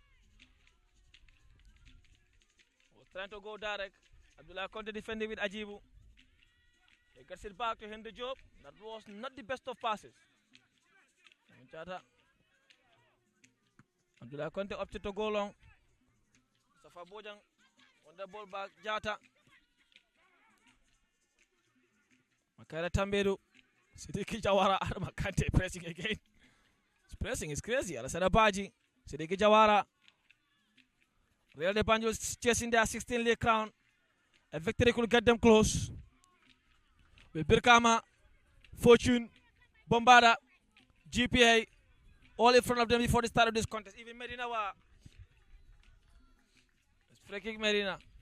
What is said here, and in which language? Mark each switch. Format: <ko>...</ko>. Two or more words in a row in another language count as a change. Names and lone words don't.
<en>Was trying to go direct. Abdullah Conte defending with Ajibu. He gets it back to Henry Job. That was not the best of passes. Abdullah Conte up to go long. Safa Bojang on the ball back. Jata. Makaira Tambedo. Sidiki Jawara. Makante pressing again. His pressing is crazy. Alasana Baji. Sidiki Jawara. Real de Banjul chasing their 16th crown. A victory could get them close. With Birkama, Fortune, Bombada, GPA, all in front of them before the start of this contest. Even Medina were. It's free kick Medina.</en>